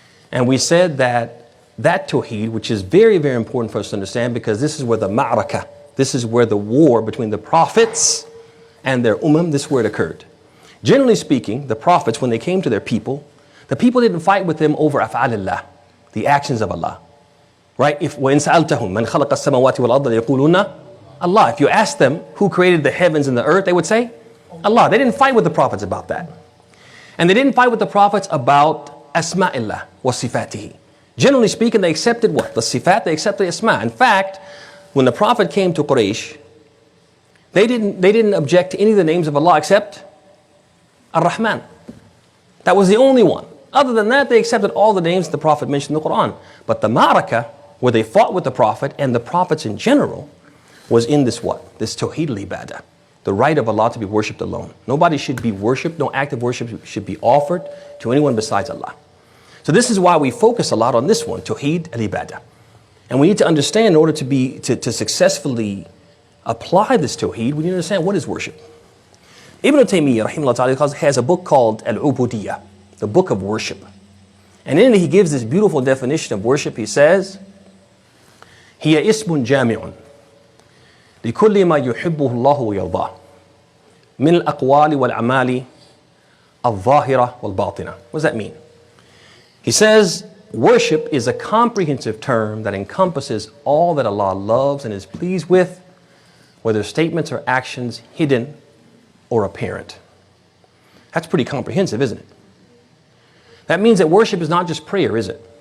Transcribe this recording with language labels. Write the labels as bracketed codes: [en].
[en] And we said that tawheed, which is very, very important for us to understand because this is where the ma'rakah, this is where the war between the prophets and their this is where it occurred. Generally speaking, the prophets, when they came to their people, the people didn't fight with them over af'alillah, the actions of Allah. Right? If [ar] وَإِن سَأَلْتَهُمْ مَنْ خَلَقَ السَّمَوَاتِ وَالْأَرْضَ لَيَقُولُونَ Allah. [en] If you ask them who created the heavens and the earth, they would say Allah. They didn't fight with the prophets about that. And they didn't fight with the prophets about asma'illah wa sifatihi. Generally speaking, they accepted what? The sifat, they accepted the asma. In fact, when the prophet came to Quraysh, they didn't object to any of the names of Allah except Ar-Rahman. That was the only one. Other than that, they accepted all the names the prophet mentioned in the Quran. But the ma'rakah, where they fought with the prophet and the prophets in general, was in this what? This tawheed al-ibadah. The right of Allah to be worshipped alone. Nobody should be worshipped, no act of worship should be offered to anyone besides Allah. So this is why we focus a lot on this one, tawheed al-ibadah. And we need to understand in order to successfully apply this tawheed, we need to understand what is worship. Ibn Taymiyyah rahimahullah ta'ala has a book called Al-Ubudiyya, the book of worship. And in it he gives this beautiful definition of worship. He says, [ar] هي اسم جامع لكل ما يحبه الله ويرضاه من الأقوال والأعمال الظاهرة والباطنة. [en] What does that mean? He says, worship is a comprehensive term that encompasses all that Allah loves and is pleased with, whether statements or actions hidden or apparent. That's pretty comprehensive, isn't it? That means that worship is not just prayer, is it?